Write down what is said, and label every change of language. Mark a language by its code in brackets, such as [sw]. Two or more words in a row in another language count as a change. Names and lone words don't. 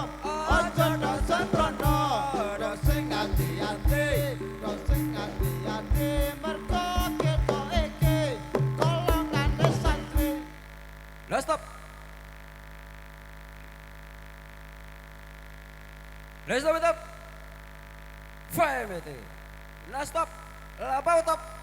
[jv] Aja dong sembrono, dong sing ati-ati, dong sing ati-ati. Mergo kita iki golongane santri. Lah stop. Lah stop, stop. Five itu. Lah stop. Lah apa stop?